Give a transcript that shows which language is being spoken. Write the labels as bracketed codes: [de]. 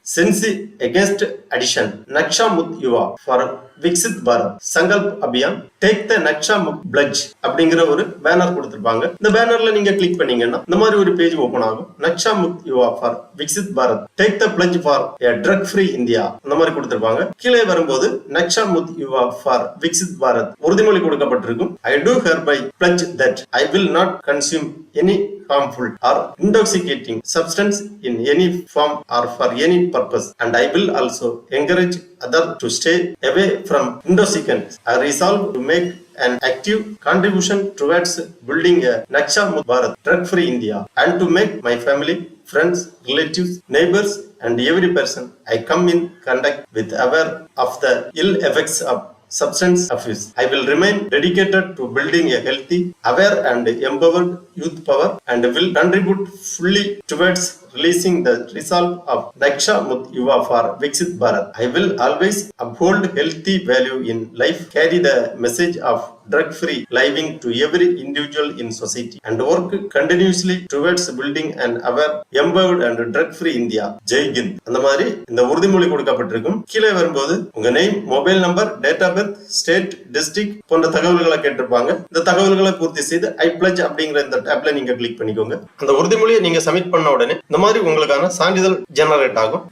[ta] சென்சி against addition Naksha Mukt Yuva for Viksit Bharat Sankalp Abhiyan take the Naksha Mukt fledged அப்படிங்கிற ஒரு banner கொடுத்திருப்பாங்க. இந்த பேனர்ல நீங்க கிளிக் பண்ணீங்கன்னா இந்த மாதிரி ஒரு பேஜ் ஓபன் ஆகும். நக்ஷா முக்த் யுவா for Viksit Bharat take the fledged for a drug free India அந்த மாதிரி கொடுத்திருப்பாங்க. கீழே வரும்போது நக்ஷா முக்த் யுவா ஃபார் விக்சித் பாரத் உறுதிமொழி கொடுக்கப்பட்டிருக்கும். [en] I do hereby pledge that I will not consume any harmful or intoxicating substance in any form or for any purpose, and I will also encourage others to stay away from intoxicants. I resolve to make an active contribution towards building a Naksha Mukt Bharat drug-free India and to make my family, friends, relatives, neighbors and every person I come in contact with aware of the ill effects of substance abuse. I will remain dedicated to building a healthy, aware and empowered youth power and will contribute fully towards releasing the resolve of Naksha Mukt Yuva for Viksit Bharat. I will always uphold healthy value in life, carry the message of drug-free living to every individual in society and work continuously towards building an aware, empowered and drug-free India. Jai Hind. [ta] அந்த மாதிரி இந்த உறுதிமொழி கொடுக்கப்பட்டிருக்கும். கீழே வரும்போது உங்க name, mobile number, date of birth, state, district போன்ற தகவல்களை கேட்டிருப்பாங்க. இந்த தகவல்களை பூர்த்தி செய்து ஐ பிளட்ஜ் அப்படிங்கிற இந்த டேப்ல நீங்க கிளிக் பண்ணிக்கோங்க. அந்த உறுதிமொழியை நீங்க சப்மிட் பண்ண உடனே இந்த மாதிரி உங்களுக்கான சான்றிதழ் ஜெனரேட் ஆகும்.